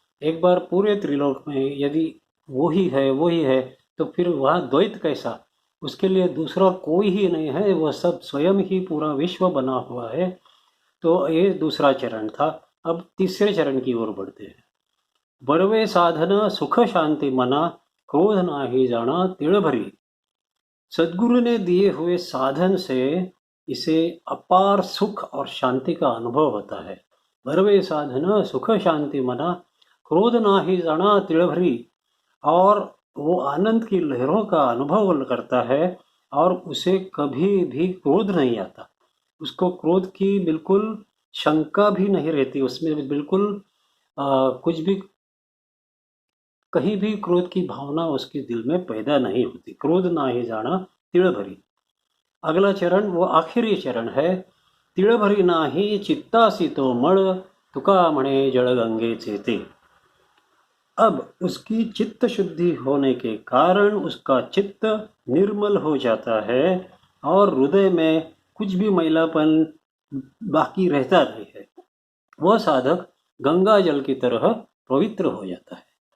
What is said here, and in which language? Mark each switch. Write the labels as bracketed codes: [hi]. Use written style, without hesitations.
[hi] एक बार पूरे त्रिलोक में यदि वही है तो फिर वहाँ द्वैत कैसा? उसके लिए दूसरा कोई ही नहीं है, वह सब स्वयं ही पूरा विश्व बना हुआ है। तो ये दूसरा चरण था। अब तीसरे चरण की ओर बढ़ते हैं। [mr] बरवे साधन सुख शांति मना, क्रोध नाही जाना तिळभरी. [hi] सदगुरु ने दिए हुए साधन से इसे अपार सुख और शांति का अनुभव होता है। [mr] बरवे साधन सुख शांति मना, क्रोध नाही जाना तिळभरी. [hi] और वो आनंद की लहरों का अनुभव करता है और उसे कभी भी क्रोध नहीं आता। उसको क्रोध की बिल्कुल शंका भी नहीं रहती, उसमें बिल्कुल कुछ भी, कहीं भी क्रोध की भावना उसके दिल में पैदा नहीं होती। [mr] क्रोध ना ही जाना तिळभरी. [hi] अगला चरण वो आखिरी चरण है, [mr] तिळभरी नाही चित्तासी तो मळ, तुका म्हणे जळगंगेचे ते. [hi] अब उसकी चित्त शुद्धि होने के कारण उसका चित्त निर्मल हो जाता है और हृदय में कुछ भी मैलापन बाकी रहता नहीं है। वह साधक गंगा जल की तरह पवित्र हो जाता है।